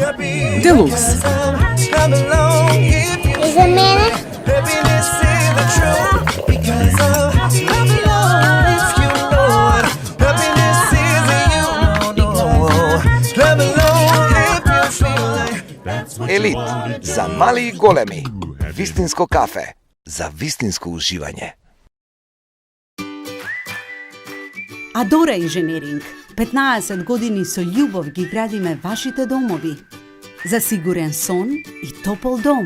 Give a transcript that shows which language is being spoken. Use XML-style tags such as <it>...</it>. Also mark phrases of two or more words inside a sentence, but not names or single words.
<en>Come along if you Is a minute? Happiness is the truth because of love alone. If you know it, happiness is in you. No, no. Love alone if you feel like.</en> <mk>Елит за мали и големи. Вистинско кафе за вистинско уживање. Адора инженеринг. 15 години со љубов ги градиме вашите домови. За сигурен сон и топол дом.</mk>